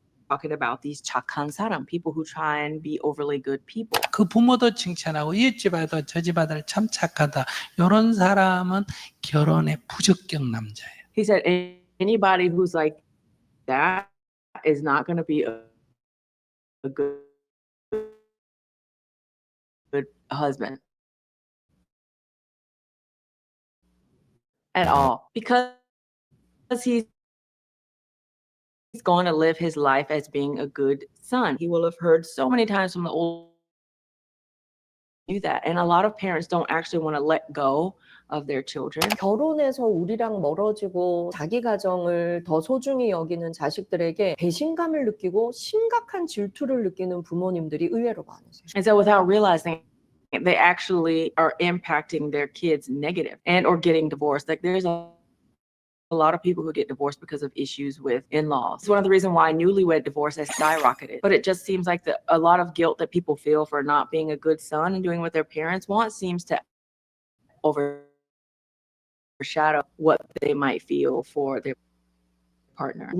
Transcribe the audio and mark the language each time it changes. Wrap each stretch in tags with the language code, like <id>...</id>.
<en>talking about these</en> <ko>착한 사람,</ko> <en>people who try and be overly good people.</en> <ko>그 부모도 칭찬하고 이웃집 아들 저집 아들 참 착하다. 이런 사람은 결혼의 부적격 남자예요.</ko> <en>He said anybody who's like that is not going to be a good husband at all, because he's going to live his life as being a good son. He will have heard so many times from the old do that, and a lot of parents don't actually want to let go of their children.</en> <ko>결혼해서 우리랑 멀어지고 자기 가정을 더 소중히 여기는 자식들에게 배신감을 느끼고 심각한 질투를 느끼는 부모님들이 의외로 많으세요.</ko> <en>And so without realizing, they actually are impacting their kids negative and or getting divorced. Like there's a lot of people who get divorced because of issues with in-laws. It's one of the reasons why newlywed divorce has skyrocketed. But it just seems like a lot of guilt that people feel for not being a good son and doing what their parents want seems to overshadow what they might feel for their partner.</en>